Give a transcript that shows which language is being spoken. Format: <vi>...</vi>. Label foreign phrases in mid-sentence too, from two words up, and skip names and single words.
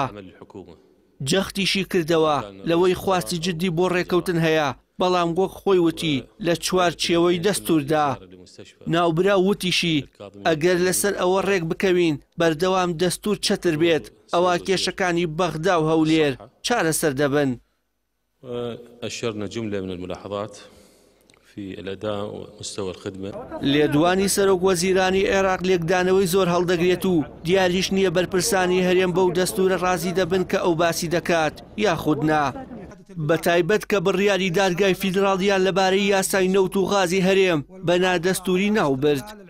<ckb>جەختیشی کردەوە لەوەی خواستی جددی بۆ ڕێکەوتن هەیە، بەڵام وەک خۆی وتی لە چوارچێوەی دەستوردا. ناوبرا وتیشی ئەگەر لەسەر ئەوە ڕێک بکەوین بەردەوام دەستور چەتر بێت ئەوە کێشەکانی بەغدا و هەولێر چارەسەر دەبن.</ckb> <ar>أشرنا جملة من الملاحظات في الأداء ومستوى الخدمة.</ar> <ckb>لێدوانی سەرۆک وەزیرانی عێراق لێکدانەوەی زۆر هەڵدەگرێت و دیاریش نییە بەرپرسانی هەرێم بەو دەستورە ڕازی دەبن کە ئەو باسی دەکات یاخود نا. بەتایبەت کە بڕیاری دادگای فیدراڵیان لەبارەی یاسای نەوت و غازی هەرێم بە نادەستوری ناوبرد.</ckb>